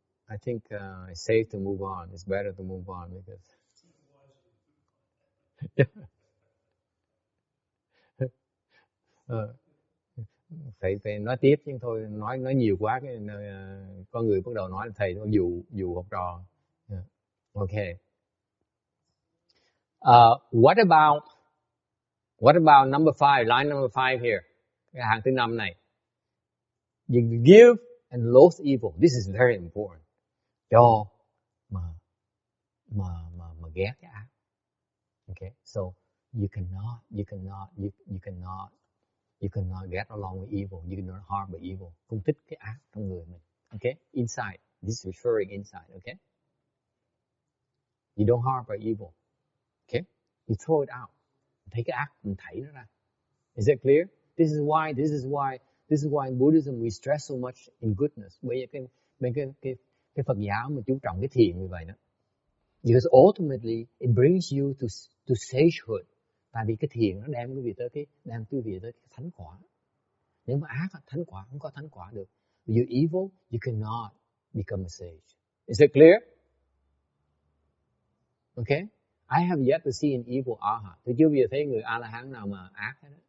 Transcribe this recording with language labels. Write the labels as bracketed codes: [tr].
[en] I think it's safe to move on. It's better to move on because [vi] phải nói tiếp chứ thôi nói nhiều quá cái con người bắt đầu nói là thầy nó dụ học trò. [en] Yeah. Okay. What about number 5, line number 5 here? [vi] Cái hàng thứ 5 này. [en] You give and loathe evil. This is very important. [vi] Cho mà ghét cái ác. [en] Okay. So you cannot get along with evil. You cannot harbor evil. [vi] Không thích cái ác trong người mình. [en] Okay? Inside. This is referring inside. Okay? You don't harbor evil. Okay? You throw it out. [vi] Thấy cái ác, mình thảy nó ra. [en] Is that clear? This is why in Buddhism we stress so much in goodness. [vi] Bởi vì cái Phật giáo mà chú trọng cái thiện như vậy đó. [en] Because ultimately it brings you to sagehood. [vi] Tại vì cái thiện nó đem quý vị tới cái thánh quả. Nếu mà ác, thánh quả không có thánh quả được. [en] You're evil, you cannot become a sage. Is that clear? Okay? I have yet to see an evil arhat. [vi] Tôi chưa bao giờ thấy người A-la-hán nào mà ác hết.